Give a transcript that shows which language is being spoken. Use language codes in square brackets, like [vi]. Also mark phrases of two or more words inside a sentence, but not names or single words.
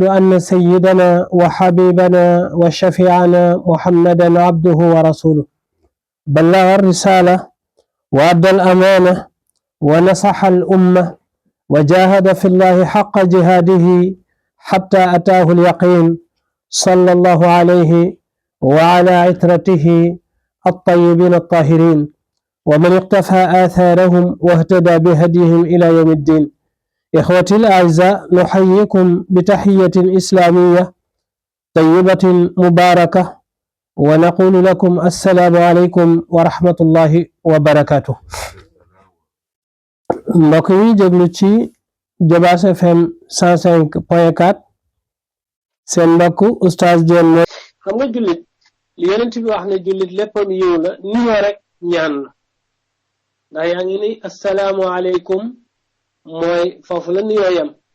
[ar] أن سيدنا وحبيبنا وشفيعنا محمدا عبده ورسوله بلغ الرسالة وأدى الأمانة ونصح الأمة وجاهد في الله حق جهاده حتى أتاه اليقين صلى الله عليه وعلى عترته الطيبين الطاهرين ومن اقتفى آثارهم واهتدى بهديهم إلى يوم الدين. إخوتي الأعزاء نحييكم بتحية إسلامية طيبة مباركة ونقول لكم السلام عليكم ورحمة الله وبركاته. [wo] mbokk yi jéglu ci Jobaas FM 105.4 seen mbokk Oustaz Diène mooy xam nga jullit li Yonent bi wax ne jullit léppam yiw la nuyoo rek ñaan la ndax yaa ngi ni [ar] السلام عليكم [wo] mooy foofu la nuyoo yam